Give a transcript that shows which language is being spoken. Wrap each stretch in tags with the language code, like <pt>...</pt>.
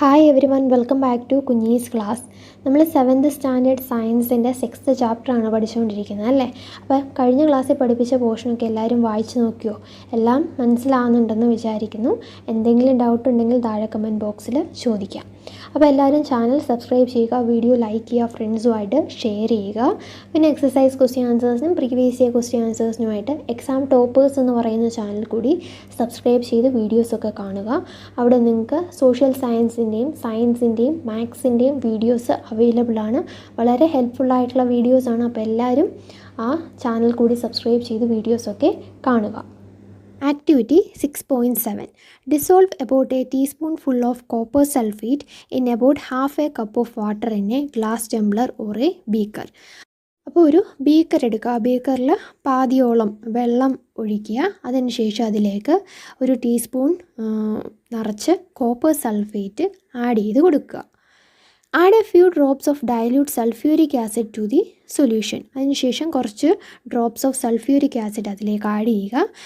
<en>everyone, welcome back to Kunji's class.</en> <ml>നമ്മൾ 7th standard സയൻസിൻ്റെ 6th ചാപ്റ്ററാണ് പഠിച്ചുകൊണ്ടിരിക്കുന്നത് അല്ലേ. അപ്പോൾ കഴിഞ്ഞ ക്ലാസ്സിൽ പഠിപ്പിച്ച പോർഷനൊക്കെ എല്ലാവരും വായിച്ചു നോക്കിയോ? എല്ലാം മനസ്സിലാവുന്നുണ്ടെന്ന് വിചാരിക്കുന്നു. എന്തെങ്കിലും ഡൗട്ട് ഉണ്ടെങ്കിൽ താഴെ കമൻറ്റ് ബോക്സിൽ ചോദിക്കാം. അപ്പോൾ എല്ലാവരും ചാനൽ സബ്സ്ക്രൈബ് ചെയ്യുക, വീഡിയോ ലൈക്ക് ചെയ്യുക, ഫ്രണ്ട്സുമായിട്ട് ഷെയർ ചെയ്യുക. പിന്നെ exercise question ആൻസേഴ്സിനും previous year question ആൻസേഴ്സിനുമായിട്ട് exam toppers എന്ന് പറയുന്ന ചാനൽ കൂടി സബ്സ്ക്രൈബ് ചെയ്ത് വീഡിയോസൊക്കെ കാണുക. അവിടെ നിങ്ങൾക്ക് സോഷ്യൽ സയൻസിൻ്റെയും മാത്സിൻ്റെയും വീഡിയോസ് അവൈലബിൾ ആണ്. വളരെ ഹെൽപ്ഫുള്ളായിട്ടുള്ള വീഡിയോസാണ്. അപ്പോൾ എല്ലാവരും ആ ചാനൽ കൂടി സബ്സ്ക്രൈബ് ചെയ്ത് വീഡിയോസൊക്കെ കാണുക.</ml> <en>Activity 6.7. Dissolve about a teaspoonful of copper sulfate in about half a cup of water in a glass tumbler or a beaker.</en> <ml>അപ്പോൾ ഒരു ബീക്കർ എടുക്കുക. ബീക്കറിൽ പാതിയോളം വെള്ളം ഒഴിക്കുക. അതിനുശേഷം അതിലേക്ക് ഒരു ടീസ്പൂൺ നിറച്ച് കോപ്പർ സൾഫേറ്റ് ആഡ് ചെയ്ത് കൊടുക്കുക.</ml> <en>Add a few drops of dilute sulphuric acid to the solution.</en> <ml>അതിനുശേഷം കുറച്ച് ഡ്രോപ്സ് ഓഫ് സൾഫ്യൂരിക് ആസിഡ് അതിലേക്ക് ആഡ് ചെയ്യുക.</ml>